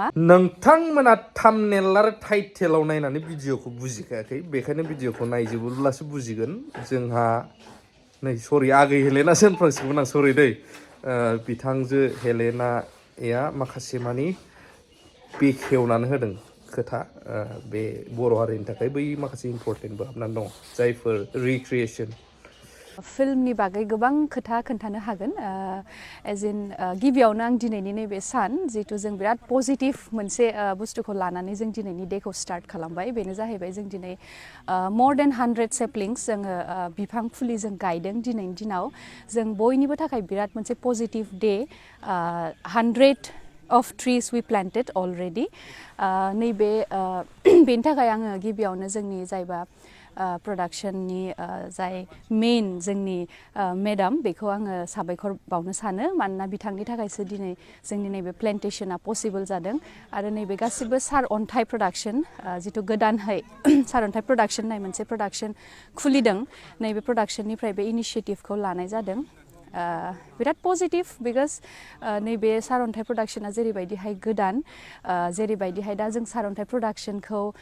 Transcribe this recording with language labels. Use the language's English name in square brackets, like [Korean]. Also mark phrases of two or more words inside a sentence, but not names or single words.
[Bodo] नोंथांमोना थाम्बनेल आरो टाइटेलाव नायनानै भिडिअखौ बुजिखायाखै बेखायनो भिडिअखौ नायजोबोब्लासो बुजिगोन जोंहा नै सरि आगै हेलेनासो होनफ्रांसिगौमोन आं सरि दै बिथांजो हेलेनाया माखासे मानि बेखेवनानै होदों खोथा बे बर' हारिनि थाखाय बै माखासे इम्परटेन्टबो हाबनानै दं जायफोर रिक्रिएसन फिल्मनि बागै गोबां खोथा खोन्थानो हागोन [English] as in [Bodo] गिबियावनो आं दिनैनि नैबे सान जिहेतु जों बिराद पजिटिभ मोनसे बुस्थुखौ लानानै जों दिनैनि डेखौ स्टार्ट खालामबाय बेनो जाहैबाय जों दिनै [English] more than 100 saplings [Bodo] जोङो बिफां फुलि जों गायदों दिनैनि दिनाव जों बयनिबो थाखाय बिराद मोनसे [English] positive day 100 of trees we planted already [Bodo] नैबे बेनि थाखाय आङो गिबियावनो जोंनि जायबा प्रडाक्शननि जाय मेन जोंनि मेडाम बेखौ आङो साबायखर बावनो सानो मानोना बिथांनि थाखायसो दिनै जोंनि नैबे प्लेन्टेशना पसिबल जादों आरो नैबे गासिबो सार अन्थाइ प्रडाक्शन जिथु गोदानहै सार अन्थाइ प्रडाक्शन होननाय मोनसे प्रडाक्शन खुलिदों नैबे प्रडाक्शननिफ्राय बे इनिशिएटिभखौ लानाय जादों बिराद पजिटिभ बिकज नैबे सारअन्थाइ प्रडाक्शना जेरैबायदिहाय गोदान जेरैबायदिहाय दा जों सारअन्थाइ प्रडाक्शनखौ